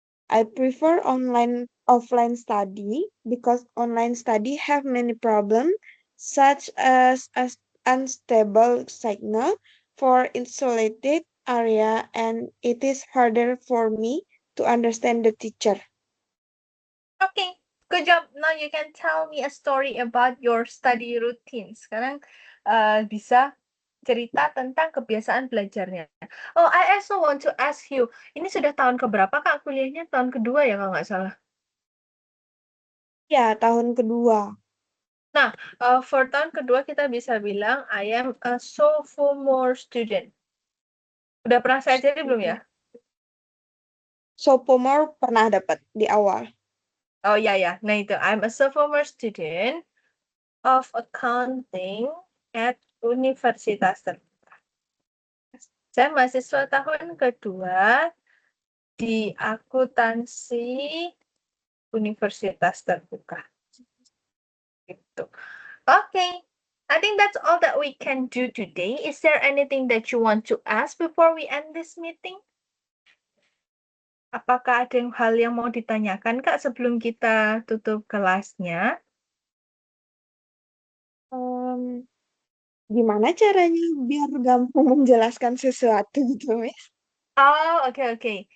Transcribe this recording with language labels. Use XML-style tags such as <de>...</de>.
<en>I prefer online offline study because online study have many problems such as unstable signal for insulated area and it is harder for me to understand the teacher. Okay, good job. Now you can tell me a story about your study routine.</en> <id>Sekarang bisa cerita tentang kebiasaan belajarnya.</id> <en>Oh, I also want to ask you,</en> <id>ini sudah tahun keberapa Kak kuliahnya? Tahun kedua ya kalau nggak salah. Ya, tahun kedua. Nah, for tahun kedua kita bisa bilang</id> <en>I am a sophomore student.</en> <id>Udah pernah saya ajari belum ya? Sophomore pernah dapat di awal. Oh ya ya. Nah itu, I'm a sophomore student of accounting at Universitas Terbuka. Saya mahasiswa tahun kedua di akuntansi Universitas Terbuka. Gitu. Okay.</id> <en>I think that's all that we can do today. Is there anything that you want to ask before we end this meeting?</en> <id>Apakah ada hal yang mau ditanyakan, Kak, sebelum kita tutup kelasnya? Em, Gimana caranya biar gampang menjelaskan sesuatu gitu, Miss? Oh, oke, oke.</id>